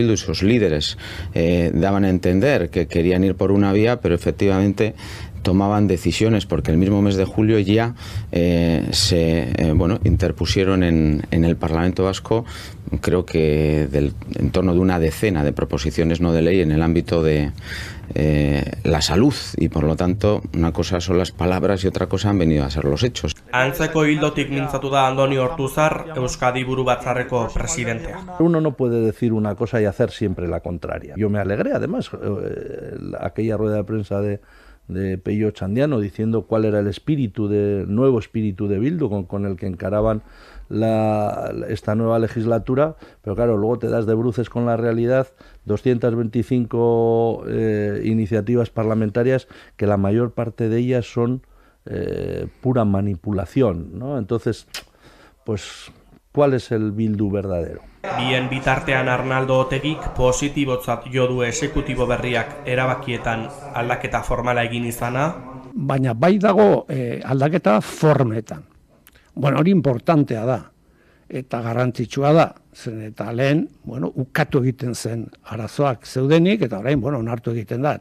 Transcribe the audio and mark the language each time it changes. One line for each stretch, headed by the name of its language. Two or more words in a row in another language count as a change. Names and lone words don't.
Spanish: Bildu y sus líderes daban a entender que querían ir por una vía, pero efectivamente tomaban decisiones, porque el mismo mes de julio ya interpusieron en el Parlamento Vasco, creo que en torno de una decena de proposiciones no de ley en el ámbito de la salud, y por lo tanto una cosa son las palabras y otra cosa han venido a ser los hechos.
Basque: Antzeko hildotik mintzatu da Andoni Ortuzar, Euskadi Buru Batzarreko presidentea.
Spanish: Uno no puede decir una cosa y hacer siempre la contraria. Yo me alegré, además, aquella rueda de prensa de Pello Chandiano diciendo cuál era el nuevo espíritu de Bildu con el que encaraban esta nueva legislatura, pero claro, luego te das de bruces con la realidad, 225 iniciativas parlamentarias, que la mayor parte de ellas son pura manipulación, ¿no? Entonces, pues, ¿cuál es el Bildu verdadero?
Basque: Bien bitartean Arnaldo Otegik positibotzat jo du esekutibo berriak erabakietan aldaketa formala egin izana. Baina bai dago aldaketa formetan. Bueno, hori importantea da eta garrantzitsua da. Zen eta lehen, ukatu egiten zen arazoak zeudenik, eta orain, onartu egiten da.